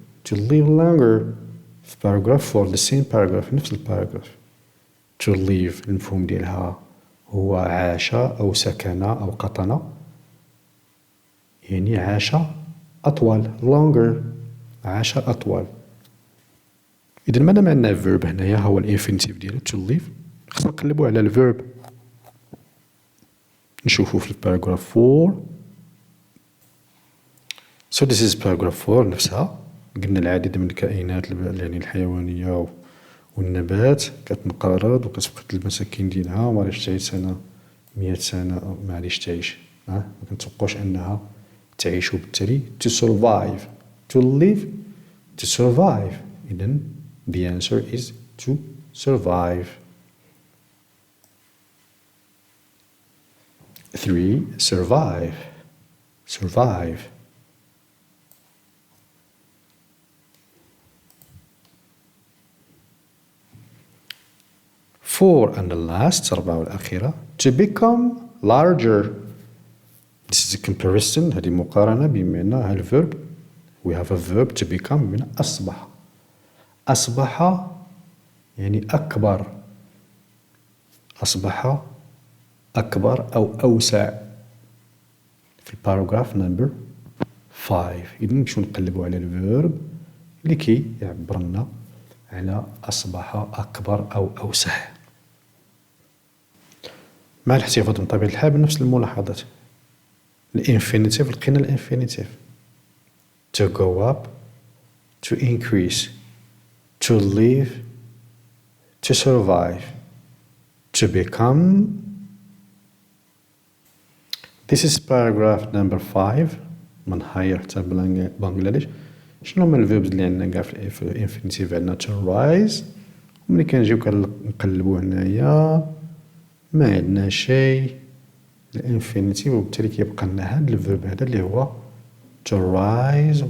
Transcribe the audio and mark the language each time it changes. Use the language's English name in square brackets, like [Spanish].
[English] To live longer [Arabic] في [English] paragraph 4 the same paragraph [Arabic] نفس الباراجراف. To live المفهوم ديالها هو عاش أو سكن أو قطن، يعني عاش أطول [English] longer [Arabic] عاش أطول. إذن مادام عندنا verb هنايا هو الانفينيتيف ديالو to live، خصنا نقلبو على الverb. نشوفو في الباراجراف 4. [English] So this is paragraph 4 [Arabic] نفسها. قلنا العديد من الكائنات يعني الحيوانية والنبات كتنقرض وكتفقد المساكن ديالها، وما غاديش تعيش سنة 100 سنة، ما غاديش تعيش، ما كنتوقعوش أنها تعيش. وبالتالي [English] to survive to live to survive. [Arabic] إذن [English] the answer is to survive. 3. Survive. Survive. 4 and the last [Arabic] الرابعة والأخيرة [English] to become larger. This is a comparison، [Arabic] هذه مقارنة بمعنى الverb. [English] We have a verb to become [Arabic] بمعنى أصبح. أصبح يعني أكبر، أصبح أكبر أو أوسع في الباراجراف نمبر 5. إذن نمشيو نقلبو على الفيرب لكي يعبر لنا على أصبح أكبر أو أوسع. مع الاحتفاظ من طبيعة الحال بنفس الملاحظات. الانفينيتيف لقينا الانفينيتيف [English] to go up to increase to live to survive. to become. This is paragraph number 5 [Arabic] من هاير حتى بانجلاديش. شنو هما الفيربز اللي عندنا كاع في الانفينيتيف؟ عندنا [English] to rise، [Arabic] وملي كنجيو كنقلبو هنايا ما عندنا شيء الانفينيتيف، وبالتالي كيبقى لنا هاد الفيرب هذا اللي هو to rise.